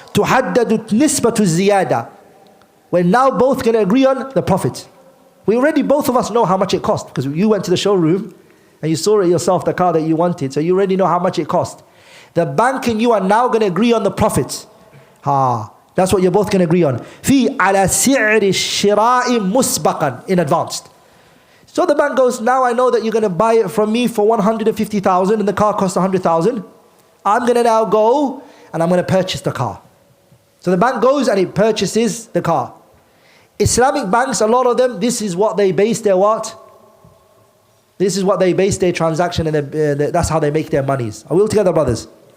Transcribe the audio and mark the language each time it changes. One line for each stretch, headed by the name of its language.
Arabic: تحدد نسبة الزيادة.
English: We're now both going to agree on the profit. We already, both of us know how much it cost, because you went to the showroom and you saw it yourself, the car that you wanted, so you already know how much it cost. The bank and you are now going to agree on the profits. That's what you're both going to agree on.
Arabic: في على سعر الشراء مسبقا,
English: in advance. So the bank goes, now I know that you're going to buy it from me for 150,000 and the car costs 100,000. I'm going to now go and I'm going to purchase the car. So the bank goes and it purchases the car. Islamic banks, a lot of them, this is what they base their what? This is what they base their transaction, and that's how they make their monies. Are we all together, brothers?